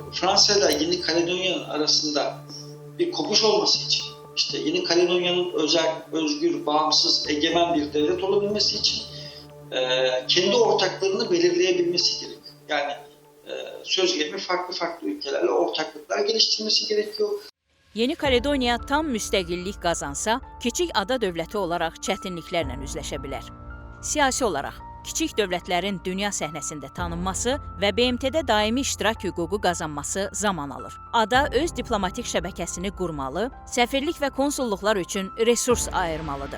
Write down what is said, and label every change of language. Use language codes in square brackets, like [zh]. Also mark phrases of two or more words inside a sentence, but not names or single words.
[tr] Fransa ile Yeni Kaledonya'nın arasında bir kopuş olması için, işte Yeni Kaledonya'nın özel, özgür, bağımsız, egemen bir devlet olabilmesi için kendi ortaklarını belirleyebilmesi gerekiyor. Yani söz gelimi farklı ülkelerle ortaklıklar geliştirmesi gerekiyor. [az] Yeni Kaledoniya tam müstəqillik qazansa, kiçik ada dövləti olaraq çətinliklərlə üzləşə bilər. Siyasi olaraq, kiçik dövlətlərin dünya səhnəsində tanınması və BMT-də daimi iştirak hüququ qazanması zaman alır. Ada öz diplomatik şəbəkəsini qurmalı, səfirlik və konsulluqlar üçün resurs ayırmalıdır.